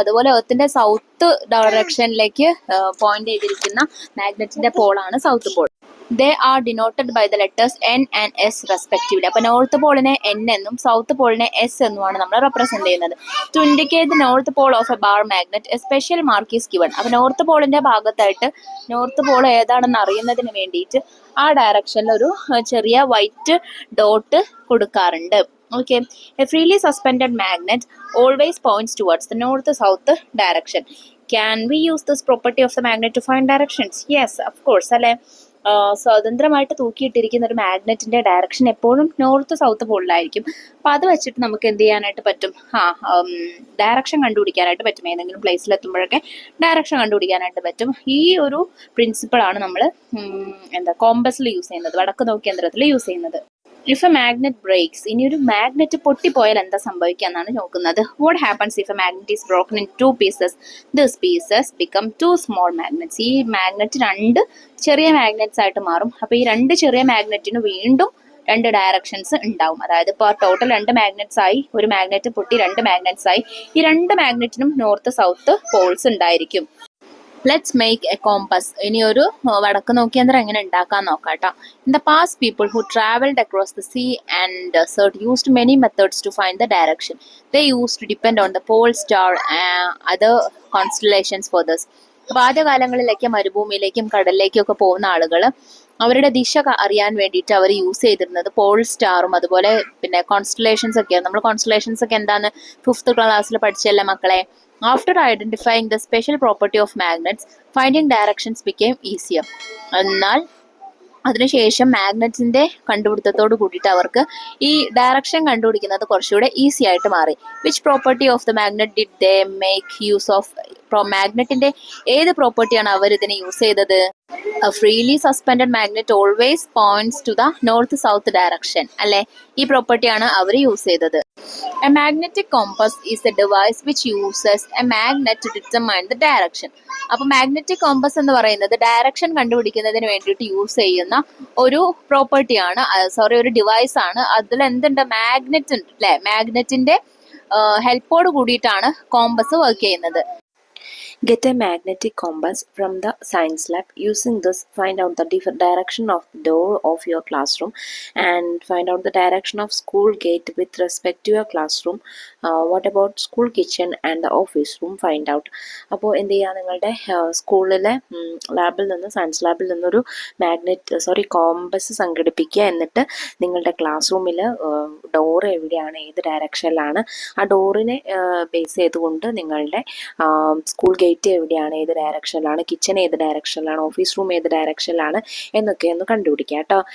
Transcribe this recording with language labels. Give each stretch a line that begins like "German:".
Malayalam: അതുപോലെ എർത്തിന്റെ south ഡയറക്ഷനിലേക്ക് point ചെയ്തിരിക്കുന്ന മാഗ്നറ്റിന്റെ പോളാണ് south Paul.
English: They are denoted by the letters N and S respectively.
Malayalam: അപ്പോൾ north പോളിനെ N എന്നും south പോളിനെ S എന്നുമാണ് നമ്മൾ റെപ്രസെന്റ് ചെയ്യുന്നത്.
English: To indicate the north pole of a bar magnet, a special mark is given.
Malayalam: അപ്പോൾ north പോളിന്റെ ഭാഗത്തായിട്ട് north Paul ഏതാണെന്ന് അറിയുന്നതിന് വേണ്ടിയിട്ട് ആ ഡയറക്ഷനിൽ ഒരു ചെറിയ വൈറ്റ് ഡോട്ട് കൊടുക്കാറുണ്ട്.
English: Okay, a freely suspended magnet always points towards the north-south direction. Can we use this property of the magnet to find directions? Yes, of course.
Malayalam: അല്ലെ, സ്വതന്ത്രമായിട്ട് തൂക്കിയിട്ടിരിക്കുന്ന ഒരു മാഗ്നറ്റിന്റെ ഡയറക്ഷൻ എപ്പോഴും നോർത്ത് സൗത്ത് പോളിലായിരിക്കും. അപ്പൊ അത് വെച്ചിട്ട് നമുക്ക് എന്ത് ചെയ്യാനായിട്ട് പറ്റും? ഡയറക്ഷൻ കണ്ടുപിടിക്കാനായിട്ട് പറ്റും. ഏതെങ്കിലും പ്ലേസിൽ എത്തുമ്പോഴൊക്കെ ഡയറക്ഷൻ കണ്ടുപിടിക്കാനായിട്ട് പറ്റും. ഈ ഒരു പ്രിൻസിപ്പിൾ ആണ് നമ്മൾ കോമ്പസിൽ യൂസ് ചെയ്യുന്നത്, വടക്ക് നോക്കിയ യന്ത്രത്തിൽ യൂസ് ചെയ്യുന്നത്.
English: If a magnet breaks,
Malayalam: ഇനി ഒരു മാഗ്നറ്റ് പൊട്ടിപ്പോയാൽ എന്താ സംഭവിക്കുക എന്നാണ് നോക്കുന്നത്.
English: What happens if a magnet is broken in 2 pieces? These pieces become 2 small magnets.
Malayalam: ഈ മാഗ്നറ്റ് 2 ചെറിയ മാഗ്നറ്റ്സ് ആയിട്ട് മാറും. അപ്പൊ ഈ 2 ചെറിയ മാഗ്നറ്റിന് വീണ്ടും 2 ഡയറക്ഷൻസ് ഉണ്ടാവും. അതായത് ഇപ്പോൾ ടോട്ടൽ 2 മാഗ്നറ്റ്സ് ആയി, ഒരു മാഗ്നറ്റ് പൊട്ടി 2 മാഗ്നറ്റ്സ് ആയി. ഈ 2 മാഗ്നറ്റിനും നോർത്ത് സൗത്ത് പോൾസ് ഉണ്ടായിരിക്കും.
English: Let's make a compass.
Malayalam: ഇനി ഒരു വടക്ക് നോക്കിയന്ത്രം എങ്ങനെ ഉണ്ടാക്കാൻ നോക്കാം കേട്ടോ.
English: In the past people who travelled across the sea and desert used many methods to find the direction. They use to depend on the pole star other constellations for thus.
Malayalam: അപ്പോൾ ആദ്യകാലങ്ങളിലേക്ക് മരുഭൂമിയിലേക്കും കടലിലേക്കും ഒക്കെ പോകുന്ന ആളുകൾ അവരുടെ ദിശ അറിയാൻ വേണ്ടിയിട്ട് അവർ യൂസ് ചെയ്തിരുന്നത് Paul സ്റ്റാറും അതുപോലെ പിന്നെ കോൺസ്റ്റലേഷൻസ് ഒക്കെയാണ്. നമ്മൾ കോൺസ്റ്റലേഷൻസ് ഒക്കെ എന്താണ് 5th ക്ലാസ്സിൽ പഠിച്ചല്ലേ മക്കളെ.
English: After identifying the special property of magnets, finding directions became easier.
Malayalam: എന്നാൽ അതിനുശേഷം മാഗ്നറ്റിന്റെ കണ്ടുപിടുത്തത്തോട് കൂടിയിട്ട് അവർക്ക് ഈ ഡയറക്ഷൻ കണ്ടുപിടിക്കുന്നത് കുറച്ചുകൂടെ ഈസി ആയിട്ട് മാറി.
English: Which property of the magnet did they make use of?
Malayalam: മാഗ്നറ്റിന്റെ ഏത് പ്രോപ്പർട്ടിയാണ് അവർ ഇതിനെ യൂസ് ചെയ്തത്?
English: A freely suspended magnet always points to the north-south direction.
Malayalam: അല്ലെ, ഈ പ്രോപ്പർട്ടിയാണ് അവർ യൂസ് ചെയ്തത്.
English: A magnetic compass is a device which uses a magnet to determine the direction.
Malayalam: അപ്പൊ magnetic compass എന്ന് പറയുന്നത് ഡയറക്ഷൻ കണ്ടുപിടിക്കുന്നതിന് വേണ്ടിയിട്ട് യൂസ് ചെയ്യുന്ന ഒരു പ്രോപ്പർട്ടിയാണ്, ഒരു ഡിവൈസ് ആണ്. അതിൽ എന്തുണ്ട്? മാഗ്നറ്റ് ഉണ്ട് അല്ലെ. മാഗ്നറ്റിന്റെ ഹെൽപ്പോട് കൂടിയിട്ടാണ് കോമ്പസ് വർക്ക് ചെയ്യുന്നത്.
English: Get a magnetic compass from the science lab. Using this, find out the direction of the door of your classroom and find out the direction of school gate with respect to your classroom. What about school kitchen and the office room? Find out.
Malayalam: അപ്പോൾ എന്ത് ചെയ്യുക, നിങ്ങളുടെ സ്കൂളിലെ ലാബിൽ നിന്ന്, science ലാബിൽ നിന്നൊരു compass സംഘടിപ്പിക്കുക. എന്നിട്ട് നിങ്ങളുടെ ക്ലാസ് റൂമിൽ ഡോർ എവിടെയാണ്, ഏത് ഡയറക്ഷനിലാണ്, ആ ഡോറിനെ ബേസ് ചെയ്തുകൊണ്ട് നിങ്ങളുടെ സ്കൂൾ ഗേറ്റ് എവിടെയാണ്, ഏത് ഡയറക്ഷനിലാണ്, കിച്ചൺ ഏത് ഡയറക്ഷനിലാണ്, ഓഫീസ് റൂം ഏത് ഡയറക്ഷനിലാണ് എന്നൊക്കെ ഒന്ന് കണ്ടുപിടിക്കുക കേട്ടോ.